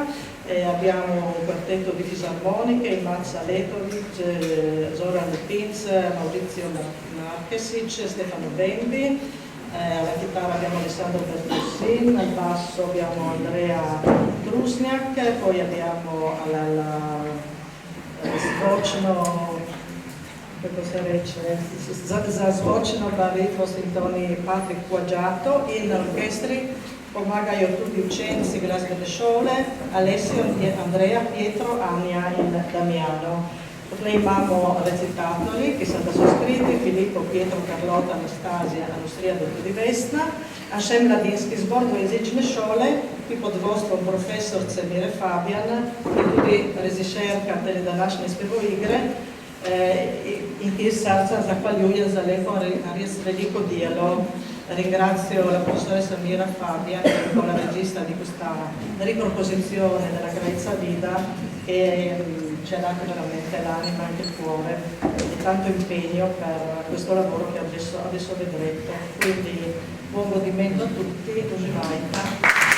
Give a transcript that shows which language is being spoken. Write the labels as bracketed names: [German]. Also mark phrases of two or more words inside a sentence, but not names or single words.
[Italian] Abbiamo un quartetto di fisarmoniche, Imaza Letovic, Zoran Pinz, Maurizio Marchesic, Stefano Bembi. Alla chitarra abbiamo Alessandro Bertussin, al basso abbiamo Andrea Trusniak, poi abbiamo alla [Slovenian] zvočno, kako se reče, za zvočno baritvo [Italian] Sintoni Patrik Quaggiato. [Slovenian] In orchestri pomagajo tudi učenci glasbene šole, [Italian] Alessio e Andrea, Pietro, [Slovenian] Anja in Damiano. Potlej imamo recitatori, ki so da so skriti: Filippo, Pietro, Carlota, Anastasia, Anustrija, da tudi Vesna. A še mladinski zbor dvojezične šole, ki pod vodstvom profesorce Mire Fabian, ki je tudi režiserka te današnje spevoigre, in ki iz srca zahvaljujem za lepo, res veliko delo. [Italian] Ringrazio la professoressa Mira Fabian, che è la regista di questa riproposizione della kraljica Vida, che c'è anche veramente l'anima e anche il cuore di tanto impegno per questo lavoro che adesso vedrete. Quindi buon godimento a tutti, [Slovenian] uživajte.